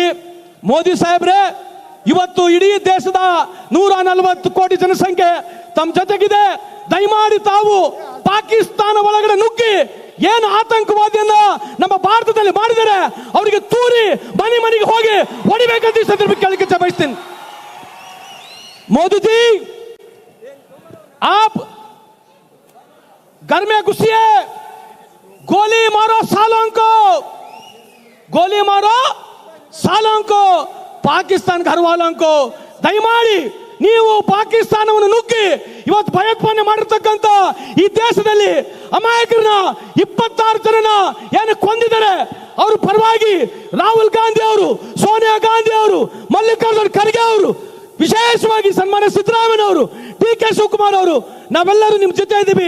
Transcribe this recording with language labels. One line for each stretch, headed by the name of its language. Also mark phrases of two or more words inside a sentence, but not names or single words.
Kannada: ಮೋದಿ ಸಾಹೇಬ್ರೆ, ಇವತ್ತು ಇಡೀ ದೇಶದ 140 ಕೋಟಿ ಜನಸಂಖ್ಯೆ ತಮ್ಮ ಜೊತೆಗಿದೆ. ದಯಮಾಡಿ ತಾವು ಪಾಕಿಸ್ತಾನ ಒಳಗಡೆ ನುಗ್ಗಿ ಏನು ಆತಂಕವಾದಿಯನ್ನ ನಮ್ಮ ಭಾರತದಲ್ಲಿ ಮಾಡಿದರೆ ಅವರಿಗೆ ತೂರಿ ಮನೆ ಮನೆಗೆ ಹೋಗಿ ಹೊಡಿಬೇಕಂತ ಈ ಸಂದರ್ಭಕ್ಕೆ ಕೇಳಲಿಕ್ಕೆ ಬಯಸ್ತೀನಿ.
Hindi: मोदी जी, आप घर में घुसिए, गोली मारो सालों को, गोली मारो सालों को, ಪಾಕಿಸ್ತಾನ घर वालों को
Kannada: ದಯಮಾಡಿ ನೀವು ಪಾಕಿಸ್ತಾನವನ್ನು ನುಗ್ಗಿ ಇವತ್ತು ಭಯೋತ್ಪಾದನೆ ಮಾಡಿರ್ತಕ್ಕಂಥ ಈ ದೇಶದಲ್ಲಿ ಅಮಾಯಕರನ್ನ 26 ಜನನ ಏನು ಕೊಂದಿದ್ದಾರೆ. ಅವ್ರ ಪರವಾಗಿ ರಾಹುಲ್ ಗಾಂಧಿ ಅವರು, ಸೋನಿಯಾ ಗಾಂಧಿ ಅವರು, ಮಲ್ಲಿಕಾರ್ಜುನ್ ಖರ್ಗೆ ಅವರು, ವಿಶೇಷವಾಗಿ ಸನ್ಮಾನ್ಯ ಸಿದ್ದರಾಮಯ್ಯ ಅವರು, ಡಿ ಕೆ ಶಿವಕುಮಾರ್ ಅವರು, ನಾವೆಲ್ಲರೂ ನಿಮ್ಮ ಜೊತೆ ಇದ್ದೀವಿ.